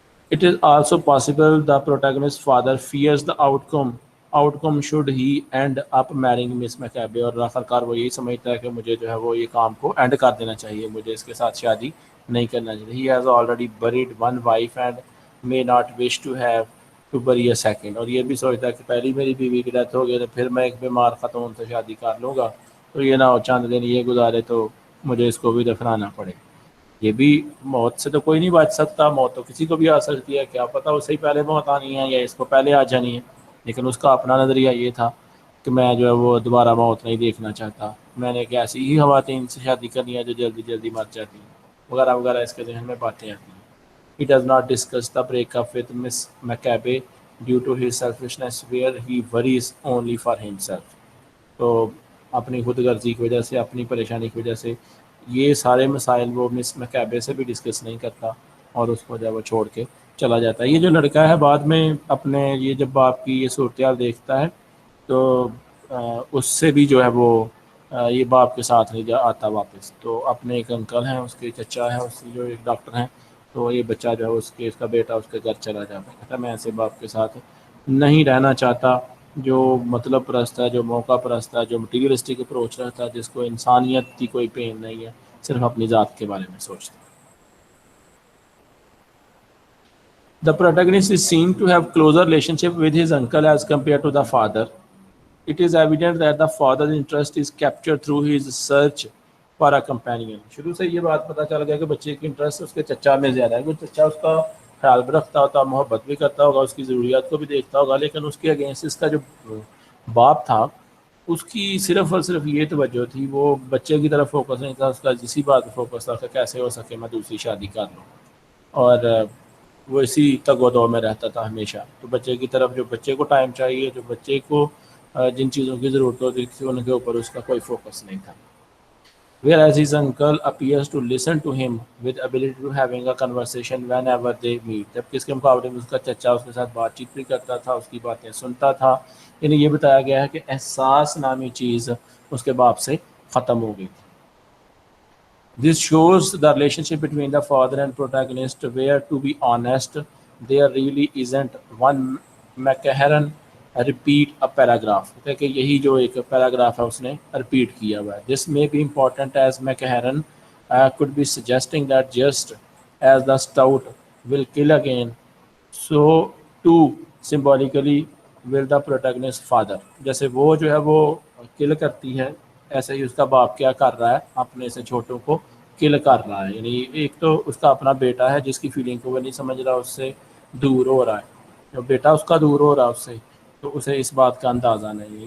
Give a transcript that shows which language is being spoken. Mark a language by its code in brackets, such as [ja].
[en] It is also possible the protagonist's father fears the outcome should he end up marrying Miss Maccabe. [ur] اور آخرکار وہ یہی سمجھتا ہے کہ مجھے جو ہے وہ یہ کام کو اینڈ کر دینا چاہیے، مجھے اس کے ساتھ شادی نہیں کرنا چاہیے. [en] He has already buried one wife and may not wish to have to bury a second. [ur] اور یہ بھی سوچتا ہے کہ پہلی میری بیوی کی ڈیتھ ہو گئی تو پھر میں ایک بیمار خاتون سے شادی کر لوں گا، تو یہ نہ ہو چند دن یہ گزارے تو مجھے اس کو بھی دفنانا پڑے. یہ بھی موت سے تو کوئی نہیں بچ سکتا، موت تو کسی کو بھی آ سکتی ہے، کیا پتہ اس سے ہی پہلے موت آنی ہے یا اس کو پہلے آ جانی ہے. لیکن اس کا اپنا نظریہ یہ تھا کہ میں جو ہے وہ دوبارہ موت نہیں دیکھنا چاہتا، میں نے ایک ایسی ہی خواتین سے شادی کرنی ہے جو جلدی جلدی مر جاتی ہیں، وغیرہ وغیرہ اس کے ذہن میں باتیں آتی ہیں. [en] He does not discuss the breakup with Miss Maccabe due to his selfishness where he worries only for himself. [ur] تو اپنی خود غرضی کی وجہ سے، اپنی پریشانی کی وجہ سے یہ سارے مسائل وہ مس میکابے سے بھی ڈسکس نہیں کرتا اور اس کو جب وہ چھوڑ کے چلا جاتا ہے. یہ جو لڑکا ہے بعد میں اپنے یہ جب باپ کی یہ صورتحال دیکھتا ہے تو اس سے بھی جو ہے وہ یہ باپ کے ساتھ نہیں آتا واپس. تو اپنے ایک انکل ہیں، اس کے چچا ہیں، اس کے جو ایک ڈاکٹر ہیں، تو یہ بچہ جو ہے اس کا بیٹا اس کے گھر چلا جاتا ہے. کہتا ہے میں ایسے باپ کے ساتھ نہیں رہنا چاہتا جو مطلب پرست ہے، جو موقع پرست ہے، جو مٹیریلسٹک اپروچ رہتا ہے، جس کو انسانیت کی کوئی پین نہیں ہے، صرف اپنی ذات کے بارے میں سوچتا ہے. [en] The protagonist is seen to have closer relationship with his uncle as compared to the father. It is evident that the father's interest is captured through his search for a companion. [ur] شروع سے یہ بات پتہ چل گیا کہ بچے کی انٹرسٹ اس کے چچا میں زیادہ ہے. وہ چچا اس کا خیال بھی رکھتا ہوتا، محبت بھی کرتا ہوگا، اس کی ضروریات کو بھی دیکھتا ہوگا، لیکن اس کے اگینسٹ اس کا جو باپ تھا اس کی صرف اور صرف یہ توجہ تھی، وہ بچے کی طرف فوکس نہیں تھا، اس کا اسی بات پہ فوکس تھا کہ کیسے ہو سکے میں دوسری شادی کر لوں. اور وہ اسی تگ و دو میں رہتا تھا ہمیشہ. تو بچے کی طرف جو بچے کو ٹائم چاہیے، جو بچے کو جن چیزوں کی ضرورت ہوتی تھی ان کے اوپر اس کا کوئی فوکس نہیں تھا. [en] Whereas his uncle appears to listen to him with ability to having a conversation whenever they meet. [ur] جبکہ اس کے مقابلے میں اس کا چچا اس کے ساتھ بات چیت بھی کرتا تھا، اس کی باتیں سنتا تھا. یعنی یہ بتایا گیا ہے کہ احساس نامی چیز اس کے باپ سے ختم ہو گئی تھی. [en] This shows the relationship between the father and protagonist where, to be honest, there really isn't one Maccaharan repeat a paragraph. [ur] کہ یہی جو ایک پیراگراف ہے اس نے repeat کیا ہوا ہے. [en] This may be important as Maccaharan could be suggesting that just as the stout will kill again, so too symbolically will the protagonist's father. [ur] جیسے وہ جو ہے وہ kill کرتی ہے، ایسے ہی اس کا باپ کیا کر رہا ہے، اپنے سے چھوٹوں کو کل کر رہا ہے. یعنی ایک تو اس کا اپنا بیٹا ہے جس کی فیلنگ کو وہ نہیں سمجھ رہا، اس سے دور ہو رہا ہے، جو بیٹا اس کا دور ہو رہا ہے اس سے، تو اسے اس بات کا اندازہ نہیں ہے.